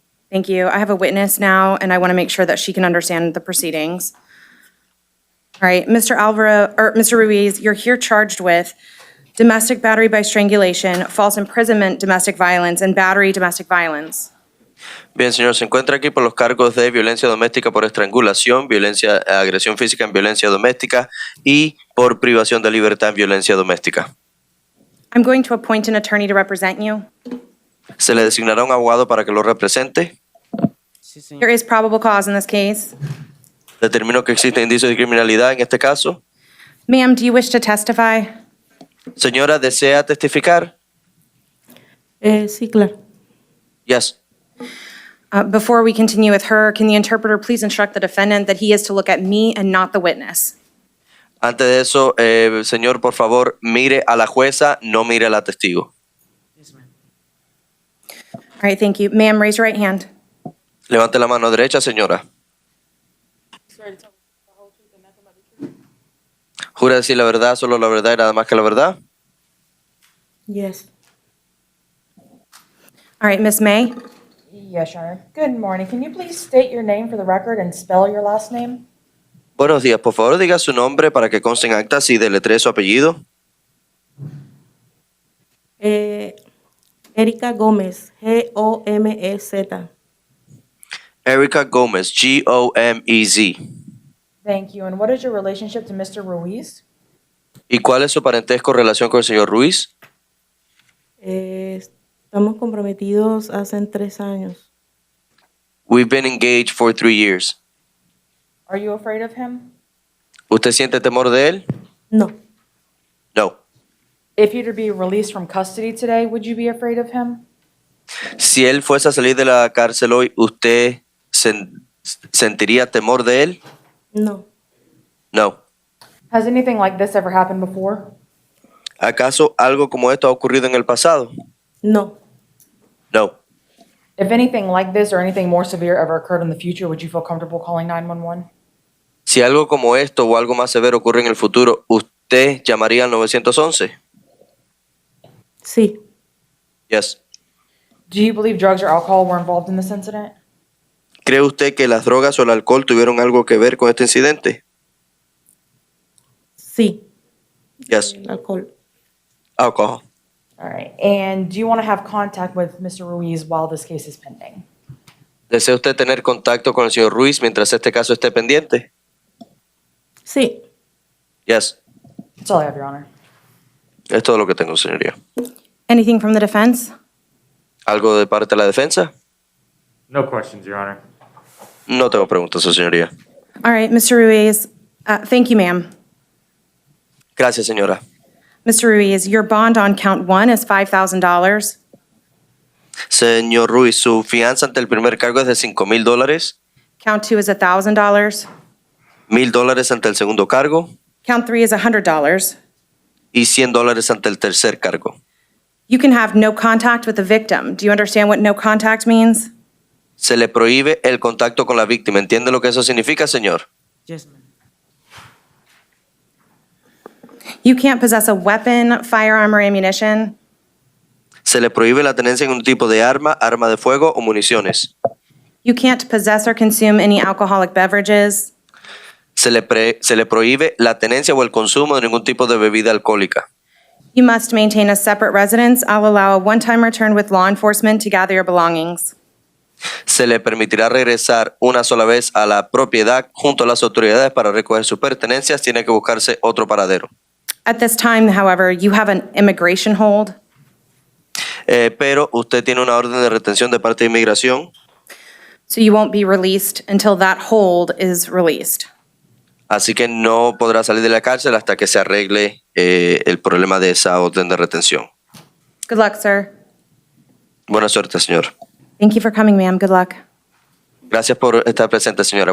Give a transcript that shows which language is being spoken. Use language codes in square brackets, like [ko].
[en] Thank you. I have a witness now, and I want to make sure that she can understand the proceedings. All right, Mr. Ruiz, you're here charged with domestic battery by strangulation, false imprisonment, domestic violence, and battery domestic violence. [es] Bien, señor, se encuentra aquí por los cargos de violencia doméstica por estrangulación, agresión física en violencia doméstica y por privación de libertad en violencia doméstica. [en] I'm going to appoint an attorney to represent you. [es] Se le designará un abogado para que lo represente. Sí, señor. [en] There is probable cause in this case. [es] Determino que existen indicios de criminalidad en este caso. [en] Ma'am, do you wish to testify? [es] Señora, ¿desea testificar? Sí, claro. [en] Yes. Before we continue with her, can the interpreter please instruct the defendant that he is to look at me and not the witness? [es] Antes de eso, señor, por favor, mire a la jueza, no mire a la testigo. [en] Yes, ma'am. All right, thank you. Ma'am, raise your right hand. [es] Levante la mano derecha, señora. ¿Jura decir la verdad, solo la verdad y nada más que la verdad? [en] Yes. All right, Miss May. Yes, Your Honor. Good morning. Can you please state your name for the record and spell your last name? [es] Buenos días, por favor diga su nombre para que conste en actas y deletree su apellido. Erika Gómez, G-O-M-E-Z. Erica Gómez, G-O-M-E-Z. [en] Thank you. And what is your relationship to Mr. Ruiz? [es] ¿Y cuál es su parentesco en relación con el señor Ruiz? Estamos comprometidos hace 3 años. [en] We've been engaged for 3 years. Are you afraid of him? [es] ¿Usted siente temor de él? No. [en] No. If you were to be released from custody today, would you be afraid of him? [es] Si él fuese a salir de la cárcel hoy, ¿usted sentiría temor de él? No. [en] No. Has anything like this ever happened before? [es] ¿Acaso algo como esto ha ocurrido en el pasado? No. [en] No. If anything like this or anything more severe ever occurred in the future, would you feel comfortable calling 911? [es] Si algo como esto o algo más severo ocurre en el futuro, ¿usted llamaría al 911? Sí. [en] Yes. Do you believe drugs or alcohol were involved in this incident? [es] ¿Cree usted que las drogas o el alcohol tuvieron algo que ver con este incidente? Sí. [en] Yes. [es] El alcohol. [en] Alcohol. All right. And do you want to have contact with Mr. Ruiz while this case is pending? [es] ¿Desea usted tener contacto con el señor Ruiz mientras este caso esté pendiente? Sí. [en] Yes. That's all I have, Your Honor. [es] Es todo lo que tengo, señoría. [en] Anything from the defense? [es] ¿Algo de parte de la defensa? [en] No questions, Your Honor. [es] No tengo preguntas, su señoría. [en] All right, Mr. Ruiz. Thank you, ma'am. [es] Gracias, señora. [en] Mr. Ruiz, your bond on count 1 is $5,000. [es] Señor Ruiz, su fianza ante el primer cargo es de $5,000. [en] Count 2 is $1,000. [es] $1,000 ante el segundo cargo [en] Count 3 is $100. [es] y $100 ante el tercer cargo. [en] You can have no contact with the victim. Do you understand what no contact means? [es] Se le prohíbe el contacto con la víctima. ¿Entiende lo que eso significa, señor? [en] Yes, ma'am. You can't possess a weapon, firearm, or ammunition. [es] Se le prohíbe la tenencia de un tipo de arma, arma de fuego o municiones. [en] You can't possess or consume any alcoholic beverages. [es] Se le prohíbe la tenencia o el consumo de ningún tipo de bebida alcohólica. [en] You must maintain a separate residence. I'll allow a one-time return with law enforcement to gather your belongings. [es] Se le permitirá regresar una sola vez a la propiedad junto a las autoridades para recoger sus pertenencias. Tiene que buscarse otro paradero. [en] At this time, however, you have an immigration hold. [es] pero usted tiene una orden de retención de parte de inmigración, [en] so you won't be released until that hold is released. [es] así que no podrá salir de la cárcel hasta que se arregle el problema de esa orden de retención. [en] Good luck, sir. [es] Buena suerte, señor. [en] Thank you for coming, ma'am. Good luck. [es] Gracias por estar presente, señora.